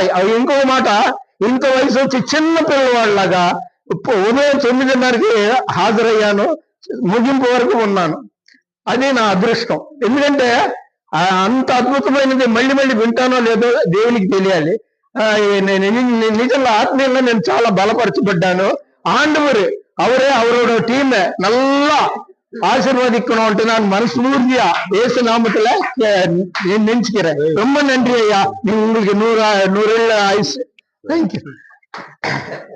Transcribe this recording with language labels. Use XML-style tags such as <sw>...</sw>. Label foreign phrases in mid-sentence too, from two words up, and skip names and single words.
<te>ఇంకో మాట, ఇంత వయసు వచ్చి చిన్న పిల్లవాళ్ళలాగా ఉదయం 9:30కి హాజరయ్యాను, ముగింపు వరకు ఉన్నాను. అది నా అదృష్టం. ఎందుకంటే అంత అద్భుతమైనది మళ్ళీ మళ్ళీ వింటానో లేదో దేవునికి తెలియాలి. నిజంగా ఆత్మీయంగా నేను చాలా బలపరచబడ్డాను.</te> <ta>ஆண்டவர் அவரோட டீம் நல்லா ஆசீர்வதிக்கணும்ட்டு நான் மனஸ்பூர்த்தியா இயேசு நாமத்துல நினைச்சுக்கிறேன். ரொம்ப நன்றி ஐயா, உங்களுக்கு 100 ஆயுசு. தேங்க்யூ.</ta>